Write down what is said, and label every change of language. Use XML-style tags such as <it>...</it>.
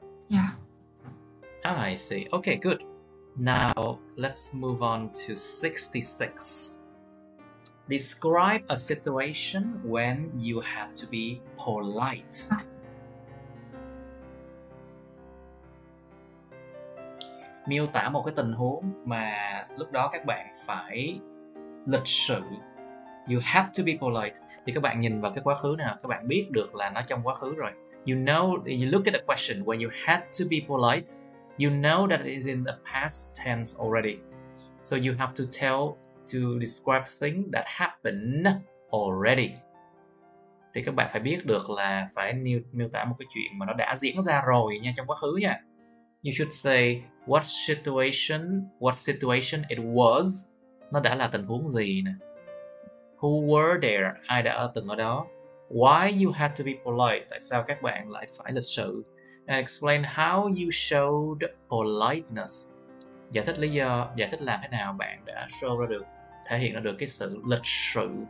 <en>Yeah. I see. Okay, good. Now, let's move on to 66. Describe a situation when you had to be polite.</en> <vi>Miêu tả một cái tình huống mà lúc đó các bạn phải lịch sự.</vi> <en>You had to be polite.</en> <vi>Thì các bạn nhìn vào cái quá khứ này, các bạn biết được là nó trong quá khứ rồi.</vi> <en>You look at the question when you had to be polite. You know that it is in the past tense already. So you have to describe things that happened already.</en> <vi>Thì các bạn phải biết được là phải miêu tả một cái chuyện mà nó đã diễn ra rồi nha, trong quá khứ nha.</vi> <en>You should say what situation it was.</en> <vi>Nó đã là tình huống gì nè.</vi> <en>Who were there?</en> <vi>Ai đã từng ở đó?</vi> <en>Why you had to be polite?</en> <vi>Tại sao các bạn lại phải lịch sự?</vi> <en>And explain how you showed politeness.</en> <vi>Giải thích lý do, giải thích làm thế nào bạn đã show ra được, thể hiện ra được cái sự lịch sự.</vi>